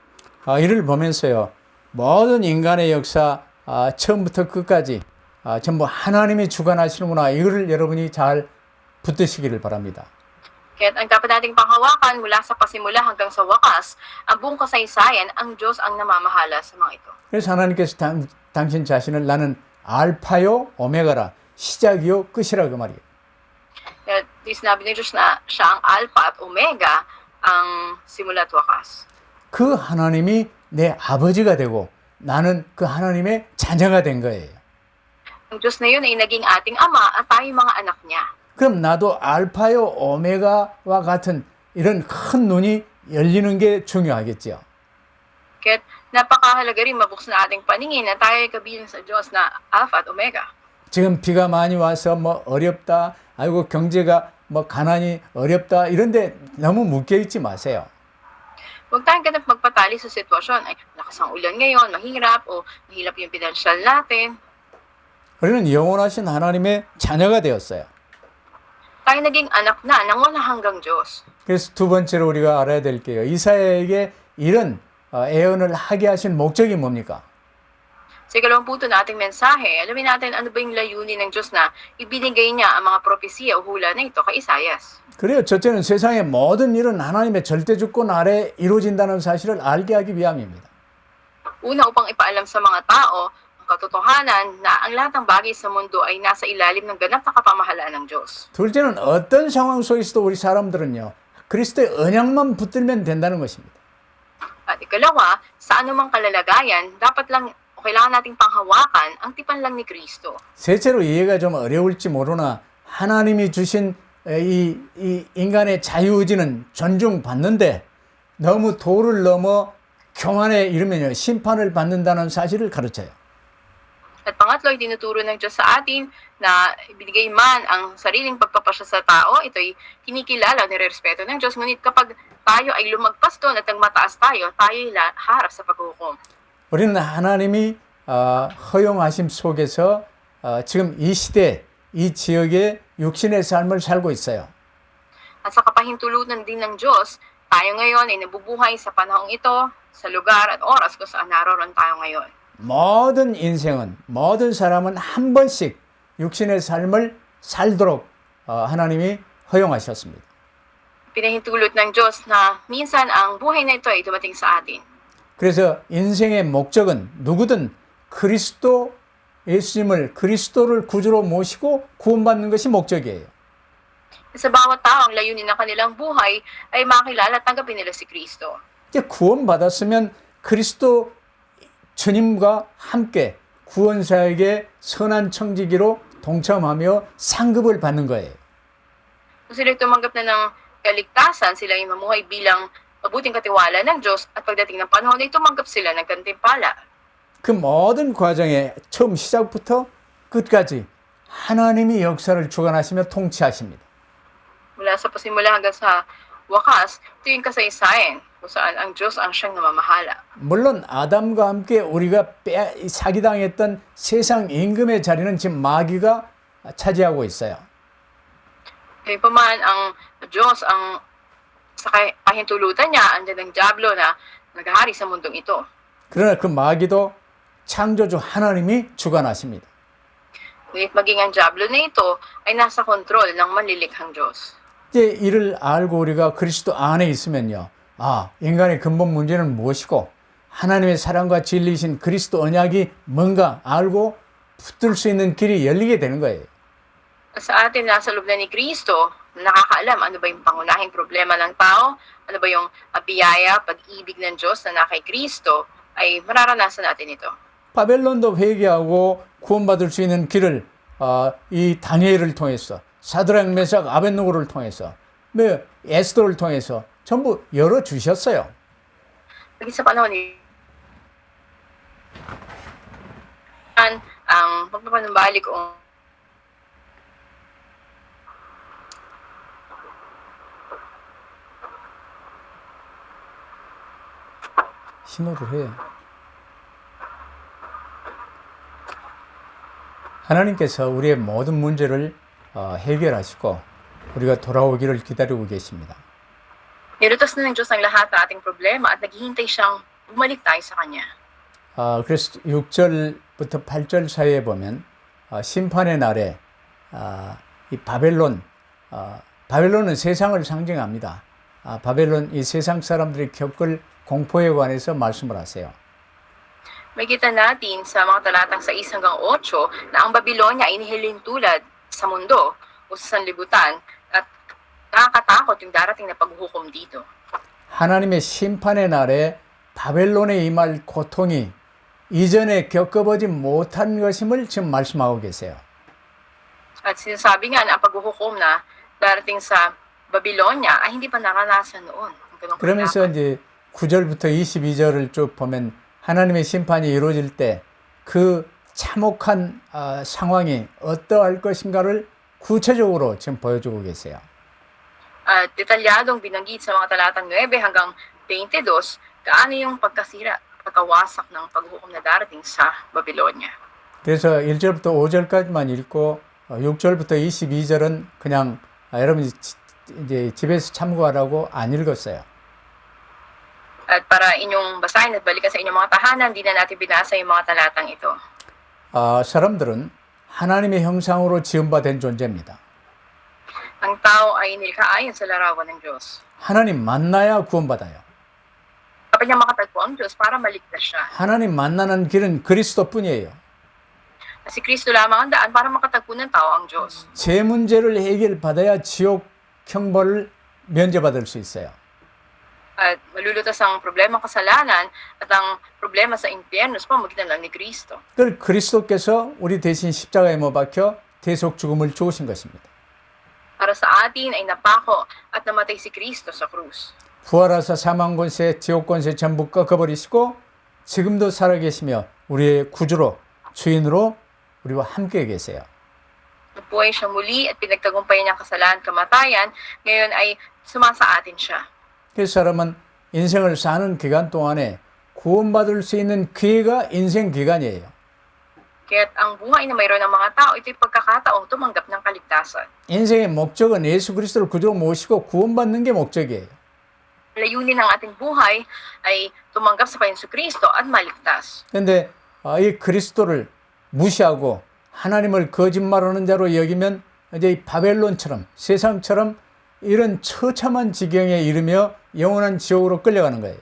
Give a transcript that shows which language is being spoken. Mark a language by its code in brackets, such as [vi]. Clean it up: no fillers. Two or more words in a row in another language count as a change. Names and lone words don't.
[ko] 이를 보면서요, 모든 인간의 역사 처음부터 끝까지 전부 하나님이 주관하시는구나. 이거를 여러분이 잘 붙드시기를 바랍니다. [tl] Kaya ang dapat nating panghawakan mula sa pasimula hanggang sa wakas, ang buong kasaysayan, ang Diyos ang namamahala sa mga ito. [ko] 그래서 하나님께서 당신 자신을 나는 알파요 오메가라, 시작이요 끝이라 그 말이에요. [tl] Kaya sinabi ni Diyos na siya ang Alpha at Omega, ang simula at wakas. [ko] 그 하나님이 내 아버지가 되고 나는 그 하나님의 자녀가 된 거예요. [tl] Ang Diyos na yun ay naging ating ama at tayo mga anak niya. [ko] 그럼 나도 알파요 오메가와 같은 이런 큰 눈이 열리는 게 중요하겠죠. [tl] Kaya napakahalaga rin mabuksan na ating paningin na tayo ay kabilang sa Diyos na Alpha at Omega. [ko] 지금 비가 많이 와서 어렵다, 아이고 경제가 가난이 어렵다 이런데 너무 묶여 있지 마세요. [tl] Huwag tayong ganap magpatali sa sitwasyon. Ay, lakas ang ulan ngayon, mahirap, o mahirap yung pinansyal natin. [ko] 우리는 영원하신 하나님의 자녀가 되었어요. [tl] Tayo naging anak na ng wala hanggang Diyos. [ko] 그래서 두 번째로 우리가 알아야 될 게요. 이사야에게 이런 애언을 하게 하신 목적이 뭡니까? [tl] Sa ikalawang punto nating mensahe, alamin natin ano ba yung layunin ng Diyos na ibinigay niya ang mga propesiya o hula na ito kay Isaias. [ko] 그래요. 첫째는 세상의 모든 일은 하나님의 절대 주권 아래 이루어진다는 사실을 알게 하기 위함입니다. [tl] Una, upang ipaalam sa mga tao ang katotohanan na ang lahat ng bagay sa mundo ay nasa ilalim ng ganap na kapamahalaan ng Diyos. [ko] 둘째는 어떤 상황 속에서도 우리 사람들은요, 그리스도의 언약만 붙들면 된다는 것입니다. [tl] At ikalawa, sa anumang kalalagayan, dapat lang o kailangan nating panghawakan ang tipan lang ni Kristo. [ko] 셋째로 이해가 좀 어려울지 모르나 하나님이 주신 이 인간의 자유의지는 존중받는데 너무 도를 넘어 교만에 이르면요, 심판을 받는다는 사실을 가르쳐요. [tl] At pangatlo, itinuturo ng Diyos sa atin na ibigay man ang sariling pagpapasya sa tao, ito'y kinikilala o nirerespeto ng Diyos. Ngunit kapag tayo ay lumagpas doon at nagmataas tayo, tayo'y harap sa paghuhukom. [ko] 우리는 하나님이 허용하심 속에서 지금 이 시대, 이 지역의 육신의 삶을 살고 있어요. [tl] At sa kapahintulutan din ng Diyos, tayo ngayon ay nabubuhay sa panahong ito, sa lugar at oras kung saan naroon tayo ngayon. [ko] 모든 인생은, 모든 사람은 한 번씩 육신의 삶을 살도록 하나님이 허용하셨습니다. [tl] Pinahintulot ng Diyos na minsan ang buhay na ito ay dumating sa atin. [ko] 그래서 인생의 목적은 누구든 그리스도 예수님을 그리스도를 구주로 모시고 구원받는 것이 목적이에요. [tl] Sa bawat tao, ang layunin ng kanilang buhay ay makilala at tanggapin nila si Kristo. [ko] 이제 구원받았으면 그리스도 주님과 함께 구원사에게 선한 청지기로 동참하며 상급을 받는 거예요. [tl] Kung sila tumanggap na ng kaligtasan, sila ay mamuhay bilang mabuting katiwala ng Diyos at pagdating ng panahon ay tumanggap sila ng gantimpala. [ko] 그 모든 과정에 처음 시작부터 끝까지 하나님이 역사를 주관하시며 통치하십니다. [tl] Mula sa pasimula hanggang sa wakas, ito yung kasaysayan kung saan ang Diyos ang siyang namamahala. [ko] 물론 아담과 함께 우리가 사기당했던 세상 임금의 자리는 지금 마귀가 차지하고 있어요. [tl] Gayunpaman, ang Diyos ang sa kahintulutan niya, andyan ang Diablo na naghahari sa mundong ito. [ko] 그러나 그 마귀도 창조주 하나님이 주관하십니다. [tl] Ngunit maging ang Diablo na ito ay nasa kontrol ng manlilikhang Diyos. [ko] 이제 이를 알고 우리가 그리스도 안에 있으면요. 아, 인간의 근본 문제는 무엇이고 하나님의 사랑과 진리이신 그리스도 언약이 뭔가 알고 붙들 수 있는 길이 열리게 되는 거예요. [tl] Sa atin nasa loob na ni Kristo, nakakaalam ano ba yung pangunahing problema ng tao, ano ba yung biyaya, pag-ibig ng Diyos na nasa kay Kristo, ay mararanasan natin ito. [ko] 바벨론도 회개하고 구원받을 수 있는 길을 이 다니엘을 통해서 사드락 메삭 아벳노고를 통해서 에스더를 통해서 전부 열어주셨어요. [tl] Pagkat sa panahon ni ang pagpapanumbalik o [ko] 신호를 해. 하나님께서 우리의 모든 문제를 해결하시고 우리가 돌아오기를 기다리고 계십니다. [tl] nilutas na ng Diyos ang lahat ng ating problema at naghihintay siyang bumalik tayo sa Kanya. [ko] 그래서 6절부터 8절 사이에 보면 심판의 날에 이 바벨론은 세상을 상징합니다. 바벨론 이 세상 사람들이 겪을 공포에 관해서 말씀을 하세요. [tl] Makita natin sa mga talatang 6 hanggang 8 na ang Babylonia ay inihilin tulad sa mundo o sa sanlibutan at nakakatakot yung darating na paghuhukom dito. [ko] 하나님의 심판의 날에 바벨론에 임할 고통이 이전에 겪어보지 못한 것임을 지금 말씀하고 계세요. [tl] At sinasabi nga na ang paghuhukom na darating sa Babylonia ay hindi pa naranasan noon. [ko] 그러면서 이제 9절부터 22절을 쭉 보면 하나님의 심판이 이루어질 때 그 참혹한 상황이 어떠할 것인가를 구체적으로 지금 보여주고 계세요. [tl] At detalyadong binanggit sa mga talatang 9 hanggang 22 kaano yung pagkasira, pagkawasak ng paghukom na darating sa Babylonia. [ko] 그래서 1절부터 5절까지만 읽고 6절부터 22절은 그냥 여러분이 이제 집에서 참고하라고 안 읽었어요. [tl] At para inyong basahin at balikan sa inyong mga tahanan, di na natin binasa yung mga talatang ito. [ko] 사람들은 하나님의 형상으로 지음받은 존재입니다. [tl] Ang tao ay nilikha ayon sa larawan ng Diyos. [ko] 하나님 만나야 구원받아요. [tl] Dapat niya makatagpo ang Diyos para maligtas siya. [ko] 하나님 만나는 길은 그리스도뿐이에요. [tl] Si Kristo lamang ang daan para makatagpo ng tao ang Diyos. [ko] 제 문제를 해결받아야 지옥 형벌을 면제받을 수 있어요. [tl] At malulutas ang problema kasalanan at ang problema sa impyerno sa pamamagitan lang ni Kristo. [ko] 그걸 그리스도께서 우리 대신 십자가에 못 박혀 대속 죽음을 주신 것입니다. [tl] Para sa atin ay napako at namatay si Kristo sa krus. [ko] 부활하사 사망 권세, 지옥 권세 전부 꺾어버리시고 지금도 살아계시며 우리의 구주로 주인으로 우리와 함께 계세요. [tl] Nabuhay siya muli at pinagtagumpayan niya ang kasalanan, kamatayan, ngayon ay sumasa atin siya. [ko] 그래서 사람은 인생을 사는 기간 동안에 구원받을 수 있는 기회가 인생 기간이에요. [tl] Kaya't ang buhay na mayroon ng mga tao, ito'y pagkakataong tumanggap ng kaligtasan. [ko] 인생의 목적은 예수 그리스도를 구주로 모시고 구원받는 게 목적이에요. [tl] Layunin ng ating buhay ay tumanggap sa Panginoon Kristo at maligtas. [ko] 그런데 이 그리스도를 무시하고 하나님을 거짓말하는 자로 여기면 이제 이 바벨론처럼 세상처럼 이런 처참한 지경에 이르며 영원한 지옥으로 끌려가는 거예요.